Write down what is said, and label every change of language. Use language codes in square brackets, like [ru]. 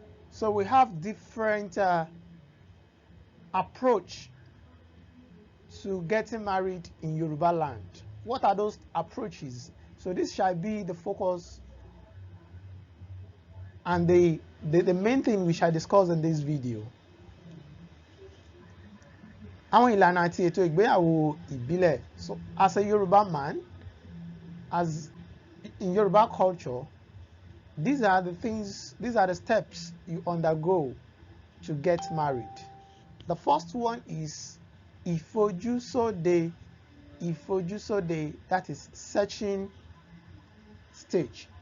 [en] So we have different approach to getting married in Yorùbáland. What are those approaches? So this shall be the focus and the main thing we shall discuss in this video. [yo] Àwọn ìlànà àti ètò ìgbéyàwó ìbílẹ̀. [en] So as a Yoruba man, as in Yoruba culture, these are the steps you undergo to get married. The first one is Ifojusode. Ifojusode, that is searching stage.